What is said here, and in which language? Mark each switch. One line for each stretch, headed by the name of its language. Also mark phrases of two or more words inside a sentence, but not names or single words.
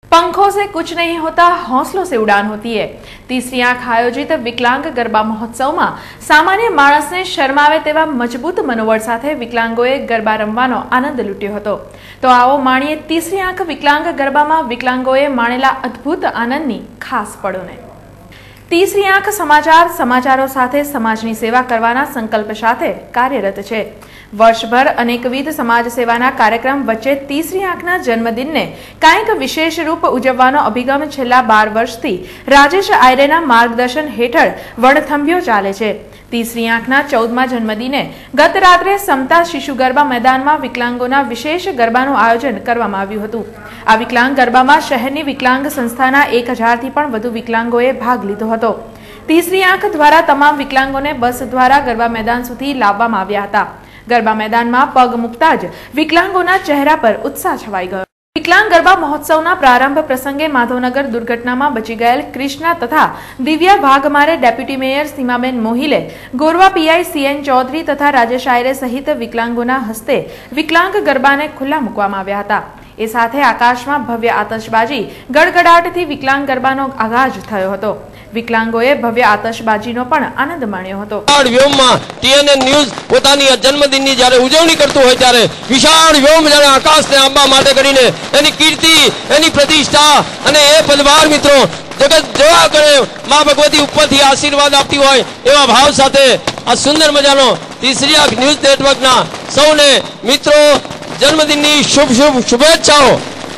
Hindi: पंखों से कुछ नहीं होता, हौसलों से उड़ान होती है।
Gujarati: તીસરી આંખ આયોજિત વિકલાંગ ગરબા મહોત્સવ મેં સામાન્ય માણસને શરમાવે તેવા મજબૂત મનોબળ સાથે વિકલાંગોએ ગરબા રમવાનો આનંદ લૂટ્યો હતો। તો આવો માણીએ તીસરી આંખ વિકલાંગ ગરબામાં વિકલાંગોએ માણેલા અદ્ભુત આનંદની ખાસ પળોને। તીસરી આંખ સમાચારોં સાથે સમાજની સેવા કરવાના સંકલ્પ સાથે કાર્યરત છે। વર્ષભર અનેકવિધ સમાજ સેવાના કાર્યક્રમ વચ્ચે તીસરી આંખના જન્મદિન ને કાંઈક વિશેષ રૂપ ઉજવવાનો અભિગમ છેલ્લા 12 વર્ષથી રાજેશ આયરેના માર્ગદર્શન હેઠળ વણથંભ્યો ચાલે છે। તીસરી આંખના 14મા જન્મદિને ગત રાત્રે સમતા શિશુ ગરબા મેદાનમાં વિકલાંગોના વિશેષ ગરબાનું આયોજન કરવામાં આવ્યું હતું। આ વિકલાંગ ગરબામાં શહેરની વિકલાંગ સંસ્થાના 1000 થી પણ વધુ વિકલાંગોએ ભાગ લીધો હતો। તીસરી આંખ દ્વારા તમામ વિકલાંગોને બસ દ્વારા ગરબા મેદાન સુધી લાવવામાં આવ્યા હતા। ગરબા મેદાન મેં પગ મુકતા જ વિકલાંગોના ચેહરા પર ઉત્સાહ છવાઈ ગયો। વિકલાંગ ગરબા મહોત્સવના પ્રારંભ પ્રસંગે માધવનગર દુર્ઘટના મેં બચી ગયેલ કૃષ્ણા તથા દિવ્યા ભાગમારે ડેપ્યૂટી મેયર સીમાબેન મોહિલે, ગોરવા પીઆઈ સીએન ચૌધરી તથા રાજેશ આયરે સહિત વિકલાંગોના હસ્તે વિકલાંગ ગરબા ને ખુલા મૂકવામાં આવ્યા હતા। એ સાથે આકાશ મેં ભવ્ય આતશબાજી ગડગડાટથી વિકલાંગ ગરબાનો આગાજ થયો હતો। વિકલાંગોએ ભવ્ય આતશબાજીનો પણ આનંદ માણ્યો હતો। વ્યોમમાં ટીએનએન ન્યૂઝ પોતાની જન્મદિનની જ્યારે ઉજવણી કરતું હોય ત્યારે વિશાળ વ્યોમ જાણે આકાશને આંબા માટે કરીને એની કીર્તિ એની પ્રતિષ્ઠા અને એ પરિવાર મિત્રોં જગત જોવા કરે માં ભગવતી ઉપરથી આશીર્વાદ આપતી હોય એવા ભાવ સાથે આ સુંદર મજાનો તીસરી આંખ ન્યૂઝ નેટવર્કના સૌને મિત્રોં જન્મદિનની શુભ શુભેચ્છાઓ।